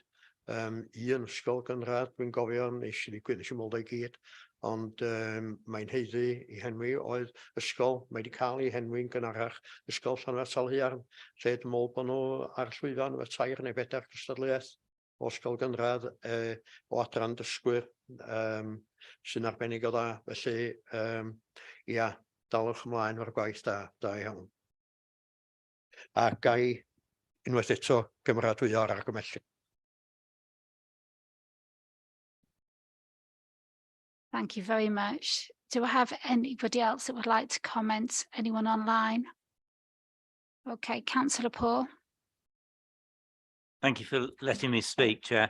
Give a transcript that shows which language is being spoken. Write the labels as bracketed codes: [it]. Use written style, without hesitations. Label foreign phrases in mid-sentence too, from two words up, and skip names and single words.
[cy] Un ysgol gynradd, dwi'n gofio, nes i modd o'i gyd, ond mae'n heiddi i henwi oedd ysgol, mae wedi cael ei henwi'n gynharach, ysgol Llanfair Talhaearn, lle dwi'n meddwl bod nhw ar llwyfan efo 3 neu 4 cystadleuaeth o ysgol gynradd o adran dysgwyr sy'n arbennig o dda. Felly, ia, dalwch ymlaen o'r gwaith da iawn. A gai unwaith eto gymeradwyo ar argymhelliad. [en] Thank you very much. Do I have anybody else that would like to comment? Anyone online? Okay, Councillor Paul. Thank you for letting me speak, Chair.